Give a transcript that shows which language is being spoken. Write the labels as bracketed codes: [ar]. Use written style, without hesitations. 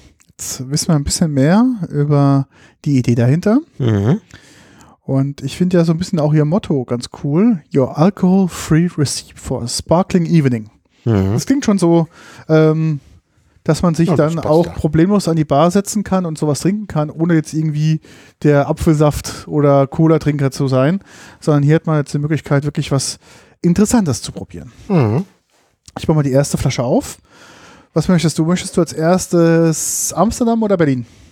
[de] Jetzt wissen wir ein bisschen mehr über die Idee dahinter. Mhm. Und ich finde ja so ein bisschen auch ihr Motto ganz cool. [en] Your alcohol-free receipt for a sparkling evening. Mhm. [de] Das klingt schon so, dass man sich dann auch problemlos an die Bar setzen kann und sowas trinken kann, ohne jetzt irgendwie der Apfelsaft- oder Cola-Trinker zu sein. Sondern hier hat man jetzt die Möglichkeit, wirklich was Interessantes zu probieren. Mhm. Ich mache mal die erste Flasche auf. Was möchtest du? Möchtest du als erstes Amsterdam oder Berlin?